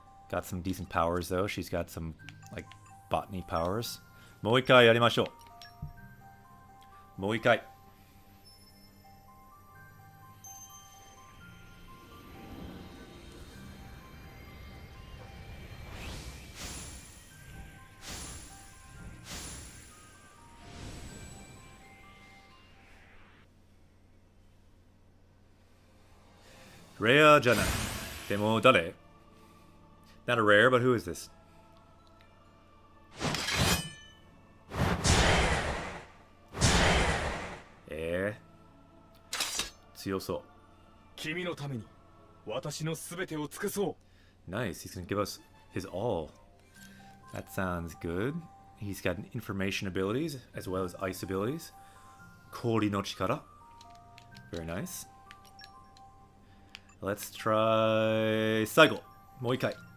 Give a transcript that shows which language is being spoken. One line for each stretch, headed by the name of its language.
English: Got some decent powers though. She's got some like botany powers.
Japanese: もう一回やりましょう. もう一回. Rare じゃない。でも誰?
English: Not a rare, but who is this?
Japanese: Tsuyoso. 君のために私のすべてを尽くそう。
English: Nice, he's gonna give us his all. That sounds good. He's got information abilities as well as ice abilities.
Japanese: Kori no chikara.
English: Very nice. Let's try Saigo. Moikai.